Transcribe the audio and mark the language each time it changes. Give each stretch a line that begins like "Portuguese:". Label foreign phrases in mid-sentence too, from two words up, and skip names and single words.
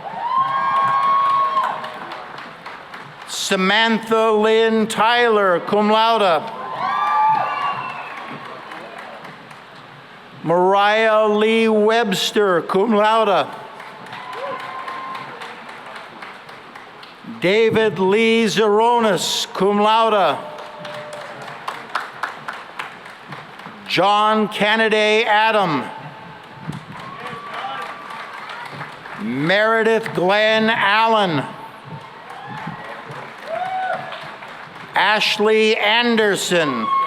English: Samantha Lynn Tyler,
Latin: cum laude.
English: Mariah Lee Webster,
Latin: cum laude.
English: David Lee Zeronis,
Latin: cum laude.
English: John Kennedy Adam. Meredith Glenn Allen. Ashley Anderson.